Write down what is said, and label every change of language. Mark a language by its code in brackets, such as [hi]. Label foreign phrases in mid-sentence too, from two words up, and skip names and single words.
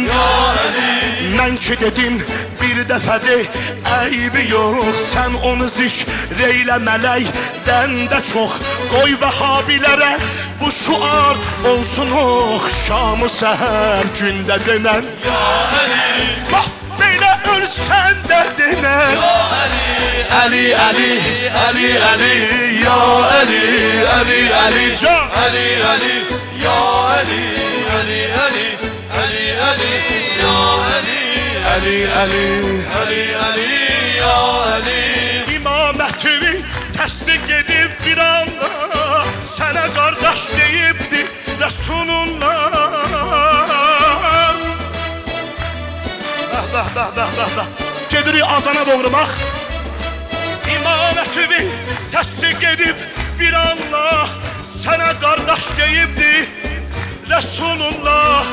[az] Mən ki dedim, bir dəfədir, əybi yox. Sən onu zikr eylə mələkdən də çox. Qoy vəhabilərə bu şuar olsun oxşamı səhər gündə denən. Bax, belə ölsən də denən. Ali, Ali, Ali, Ali, Ya Ali, Ali, Ali, Can. Ali, Ali, Ya Ali, Ali, Ali, Ali, Ali, Ya Ali, Ali, Ali, Ali, Ali, Ya Ali. İmamətini təsdiq edib bir anda Sənə qardaş deyibdi Rəsulullah. Bəh, bəh, bəh, bəh, bəh, bəh. Gedirik azana doğru bax. İmamətini təsdiq edib bir anda Sənə qardaş deyibdi Rəsulullah.